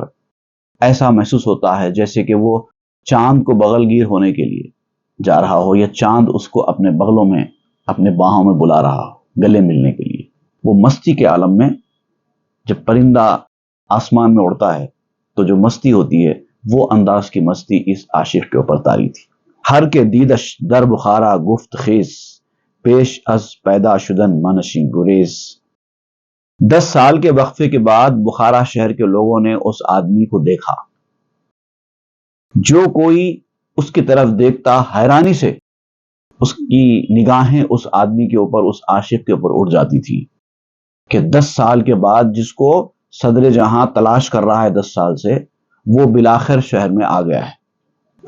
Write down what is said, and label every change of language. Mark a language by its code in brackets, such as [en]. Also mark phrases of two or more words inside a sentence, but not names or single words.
[ur] ایسا محسوس ہوتا ہے جیسے کہ وہ چاند کو بغل گیر ہونے کے لیے جا رہا ہو، یا چاند اس کو اپنے بغلوں میں، اپنے باہوں میں بلا رہا ہو گلے ملنے کے لیے۔ وہ مستی کے عالم میں، جب پرندہ آسمان میں اڑتا ہے تو جو مستی ہوتی ہے، وہ انداز کی مستی اس عاشق کے اوپر طاری تھی۔ [fa] ہر کے دیدش در بخارا گفت خیز، پیش از پیدا شدن منشی گریز۔ [ur] 10 سال کے وقفے کے بعد بخارا شہر کے لوگوں نے اس آدمی کو دیکھا۔ جو کوئی اس کی طرف دیکھتا حیرانی سے اس کی نگاہیں اس آدمی کے اوپر، اس عاشق کے اوپر اڑ جاتی تھی کہ 10 سال کے بعد جس کو صدر جہاں تلاش کر رہا ہے 10 سال سے، وہ بالآخر شہر میں آ گیا ہے۔